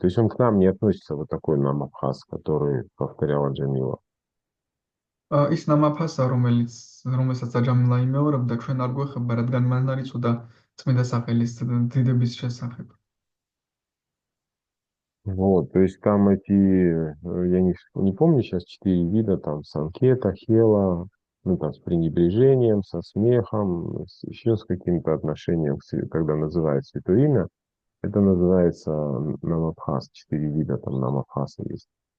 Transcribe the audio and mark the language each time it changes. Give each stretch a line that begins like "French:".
Russian: То есть он к нам не относится, вот такой Намабхас, который повторяла Джамила.
Georgian: ის ნამაფასა, რომელსაც აჯამილა იმეორებდა, ჩვენ არ გვეხება, რადგან მან არ იცოდა წმინდა სახელის დიდების შესახებ.
Russian: Вот, то есть там я не помню сейчас 4 вида, там санкета, хела, ну там с пренебрежением, со смехом, еще с каким-то отношением, когда называют святое имя, это называется намабхас, 4 вида там намабхаса есть.